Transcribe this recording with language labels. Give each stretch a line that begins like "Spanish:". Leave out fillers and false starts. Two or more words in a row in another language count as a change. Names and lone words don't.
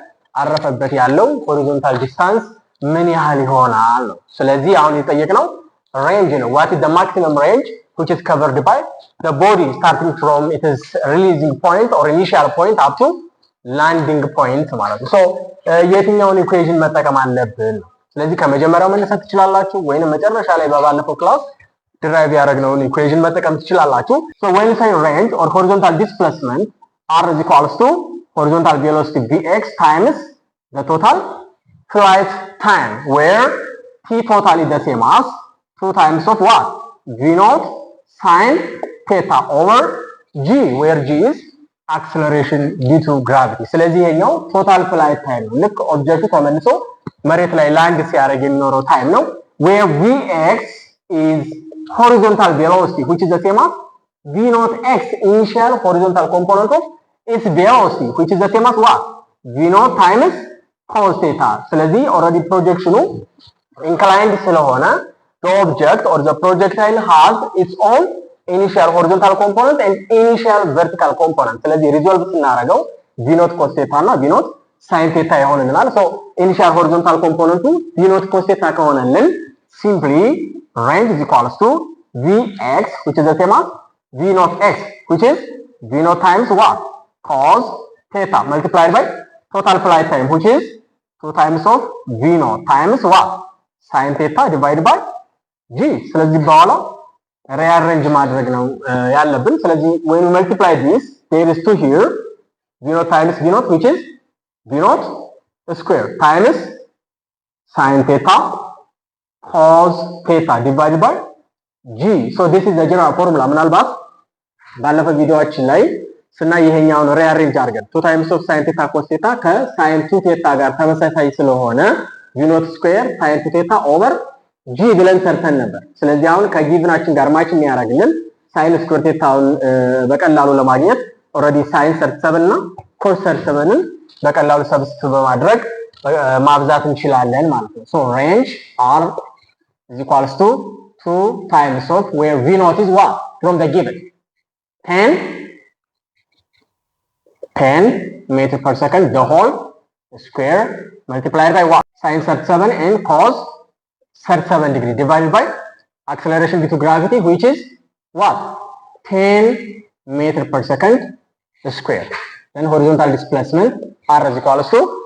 Amharic: አረፈበት ያለው
English: horizontal distance
Amharic: ምን ያህል ይሆናል ነው ስለዚህ አሁን የጠየቅነው
English: range ነው what is the maximum range which is covered by the body starting from its releasing point or initial point up to landing point
Amharic: ማለት ነው
English: so
Amharic: የትኛውን equation መጠቀም አለብን ስለዚህ ከመጀመሪያው መነሳት ትችላላችሁ ወይንም መጨረሻ ላይ ባለፈው ክላስ derive ያደረግነውን equation መጠቀም ትችላላችሁ
English: so when you say range or horizontal displacement r is equals to horizontal velocity vx times the total flight time where t total is the same as 2 times of what v naught sin theta over g where g is acceleration due to gravity
Amharic: ስለዚህ ይሄኛው
English: total flight time
Amharic: ነው ልክ ኦብጀክቱ ተመልሶ መሬት ላይ ላንድ ሲያደርግ የሚኖረው ታይም ነው
English: where vx is horizontal velocity which is the same as v naught x initial horizontal component of its velocity which is the same as what v naught times cos theta
Amharic: ስለዚህ already
English: projection inclined ስለሆነ the object or the projectile has its own initial horizontal component and initial vertical component
Amharic: ስለዚህ resolve ስናደርገው v naught cos theta እና v naught sin theta ይሆንልናል
English: so initial horizontal component v naught cos theta
Amharic: ከሆነልን
English: simply range is equals to vx which is the same as v naught x which is v naught times what cos theta multiplied by total flight time which is 2 times of v naught times what sin theta divided by g
Amharic: ስለዚህ በኋላ rearrange ማድረግ ነው ያለብን ስለዚህ
English: when we multiply this there is 2 here v naught times v naught which is v naught square times sin theta cos theta divided by g so this is the general formula
Amharic: ምናልባት ባለፈው ቪዲዮአችን ላይ ስናይ ይሄኛውን rearrange አድርገን
English: 2 times of sin theta cos theta ከsin 2 theta ጋር
Amharic: ተመሳሳይ ስለሆነ
English: v naught square sin 2 theta over g
Amharic: ብለን ሰርተን ነበር ስለዚህ አሁን ከጊቭናችን ጋር ማች የሚያደርግልን sin square thetaውን በቀላሉ ለማግኘት already sin 37 እና cos 37ን በቀላሉ ሰብስቲቱት በማድረግ ማብዛት እንችላለን ማለት ነው
English: so range r is equals to 2 times of where v naught is what from the given 10 meter per second the whole square multiplied by what sin 37 and cos 37 degree divided by acceleration due to gravity which is what 10 meter per second square then horizontal displacement r is equals to